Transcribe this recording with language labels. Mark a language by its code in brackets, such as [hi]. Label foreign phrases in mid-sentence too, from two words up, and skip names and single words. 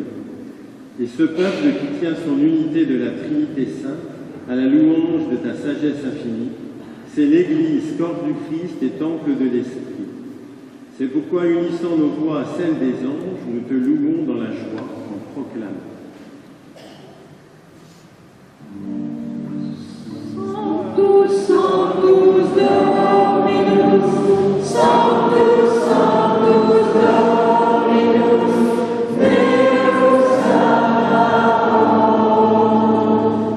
[fr] Et ce peuple qui tient son unité de la Trinité sainte à la louange de ta sagesse infinie, c'est l'Église, corps du Christ et temple de l'Esprit. C'est pourquoi, unissant nos voix à celles des anges, nous te louons dans la joie en proclamant. [la] Sanctus, Sanctus Dominus, Sanctus, Sanctus Dominus, Deus Sabaoth.